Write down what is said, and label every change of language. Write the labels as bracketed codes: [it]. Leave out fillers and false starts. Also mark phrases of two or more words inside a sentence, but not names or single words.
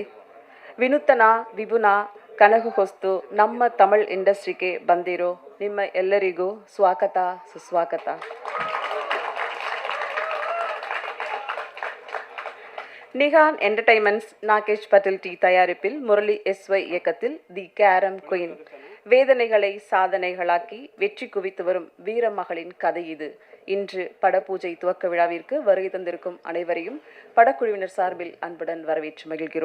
[kn] ವಿನೂತನ ವಿಭುನ ಕನಗು ಹೊಸ್ತು ನಮ್ಮ ತಮಿಳ್ ಇಂಡಸ್ಟ್ರಿಗೆ ಬಂದಿರೋ ನಿಮ್ಮ ಎಲ್ಲರಿಗೂ ಸ್ವಾಗತ ಸುಸ್ವಾಗತ. [ta] நிகான் என்டர்டைன்மெண்ட்ஸ் நாகேஷ் பட்டேல் டி தயாரிப்பில் முரளி SY இயக்கத்தில் தி கேரம் குயின் வேதனைகளை சாதனைகளாக்கி வெற்றி குவித்து வரும் வீரமகளின் கதை இது. இன்று படப்பூஜை துவக்க விழாவிற்கு வருகை தந்திருக்கும் அனைவரையும் படக்குழுவினர் சார்பில் அன்புடன் வரவேற்று மகிழ்கிறோம்.